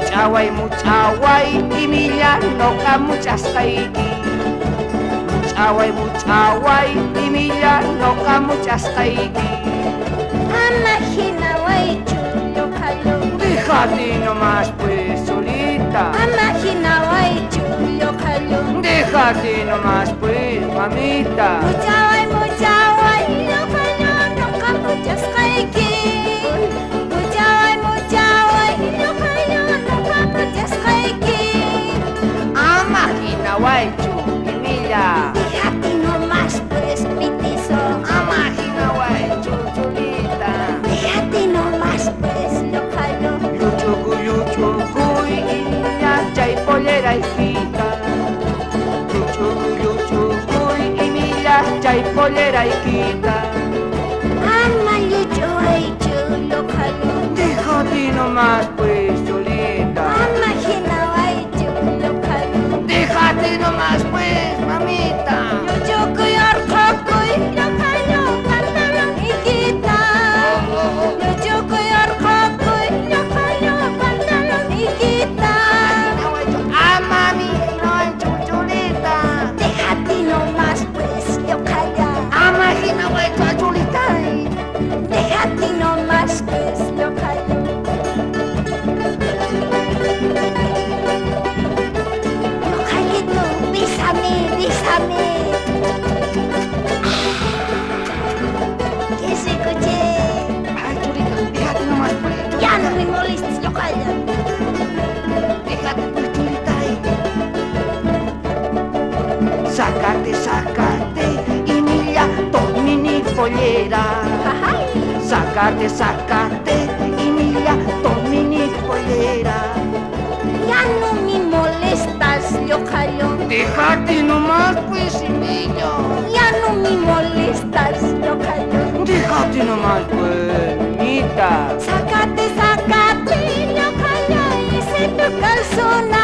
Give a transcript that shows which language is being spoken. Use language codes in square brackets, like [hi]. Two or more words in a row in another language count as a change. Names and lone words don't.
[qu] muchaway, imilla noqa muchasqayki. Muchaway, imilla noqa muchasqayki. Ama hina waychu lloqallu. [es] Déjate nomás pues solita. [qu] Ama hina waychu lloqallu. [es] Déjate nomás pues, mamita. [qu] Muchaway lloqallu noqa muchasqayki. Muchaway lloqallu noqa muchasqayki. Ama hina waychu, imilla. [es] Déjate nomás pues pitiso. [qu] Ama hina waychu, chulita. [es] Déjate nomás pues lloqallu. [qu] Yuchukuy, imilla chay pollera hijita. Yuchukuy, imilla chay pollera hijita. Ama lluchu waychu lloqallu. [es] Déjate nomás pues, chulita. [qu] Ama hina waychu lloqallu. [es] Déjate nomás pues, mamita. [qu] Lluchukuy urqukuy lloqallu pantalon hijita. Lluchukuy urqukuy lloqallu pantalon hijita. Ama mi hina chulita. [es] Déjate nomás pues lloqalla. [qu] Ama hina chulita. [es] Déjate nomás pues lloqallu. Lloqallito, bésame. Que se escuche. Ay, chulita, déjate nomás pues. Ya no me molestes, lloqalla. Déjate pues, chulita. Sácate, imilla, tomini pollera. Ajay. Sácate, imilla, tomini pollera. Ya no me molestas, lloqallo. Déjate nomás pues, niño. Ya no me molestas, lloqallo. Déjate nomás pues, niñita. Sácate, lloqallo, ese tu calzona.